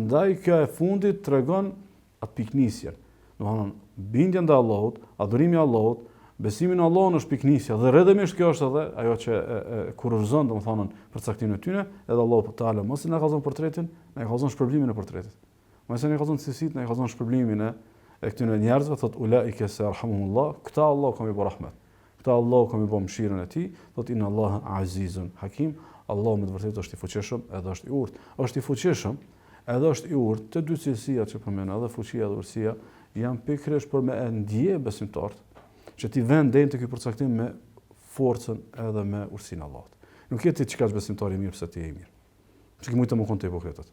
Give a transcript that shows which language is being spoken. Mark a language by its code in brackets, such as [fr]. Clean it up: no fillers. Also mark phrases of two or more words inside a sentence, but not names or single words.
[sq] Ndaj kjo e fundit tregon atë piknisjen. Domthonë bindja ndaj Allahut, adhurimi i Allahut, Besimi në Allahun është piknisja dhe rrëdhëmisht kjo është edhe ajo që kurorëzon domethënë përcaktimin e tyre, edhe Allahu Teala mos i na ka dhënë portretin, na ka dhënë shpërblimin e portretit. Mos i na ka dhënë cilësitë, na ka dhënë shpërblimin e këtyre njerëzve, thot [ar] أولئك سيرحمهم الله, [sq] këta Allah ka më bë rahmet. Këta Allah ka më bë mëshirën e tij, thot [ar] إن الله عزيز حكيم, [sq] Allahu me të vërtetë është i fuqishëm, edhe është i urtë. Është i fuqishëm, edhe është i urtë, të dy cilësiat që përmend, edhe fuqia dhe urtësia, janë pikërisht për me e ndje besimtarët që ti vend deri te ky përcaktim me forcën edhe me urtësinë e Allahut. Nuk je ti çka është besimtari i mirë pse ti je i mirë. Që ki mujtë të më konë të hipokritët.